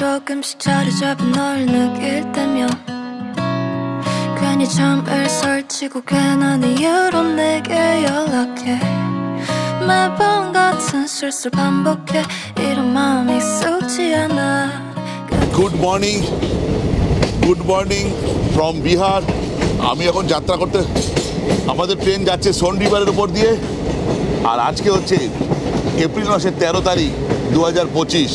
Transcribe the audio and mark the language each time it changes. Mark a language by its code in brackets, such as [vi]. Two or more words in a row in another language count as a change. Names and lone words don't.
[ko] 조금씩 자리 잡은 널 느낄 때면 괜히 잠을 설치고 괜한 이유로 내게 연락해 매번 같은 실수를 반복해 이런 마음이 익숙지 않아 [en] good morning from Bihar. [bn] আমি এখন যাত্রা করতে, আমাদের ট্রেন যাচ্ছে সোন রিভারের উপর দিয়ে। আর আজকে হচ্ছে এপ্রিল মাসের 13 তারিখ 2025।